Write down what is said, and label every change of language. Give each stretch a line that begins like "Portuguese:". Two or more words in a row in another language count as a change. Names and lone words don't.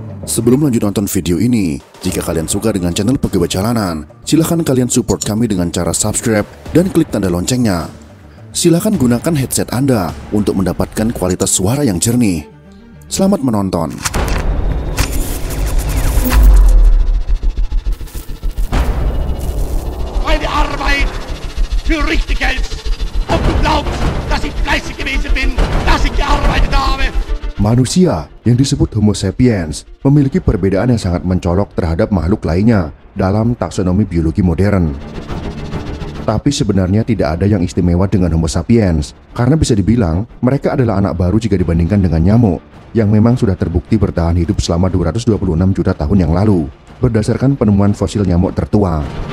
Indonesian: Sebelum lanjut nonton video ini, jika kalian suka dengan channel Pegawai Jalanan, silahkan kalian support kami dengan cara subscribe dan klik tanda loncengnya. Silahkan gunakan headset Anda untuk mendapatkan kualitas suara yang jernih. Selamat menonton.
German: Meine Arbeit für richtig Geld. Ob du glaubst, dass ich fleißig gewesen bin, dass ich gearbeitet habe.
Indonesian: Manusia yang disebut Homo sapiens memiliki perbedaan yang sangat mencolok terhadap makhluk lainnya dalam taksonomi biologi modern. Tapi sebenarnya tidak ada yang istimewa dengan Homo sapiens, karena bisa dibilang mereka adalah anak baru jika dibandingkan dengan nyamuk, yang memang sudah terbukti bertahan hidup selama 226 juta tahun yang lalu, berdasarkan penemuan fosil nyamuk tertua.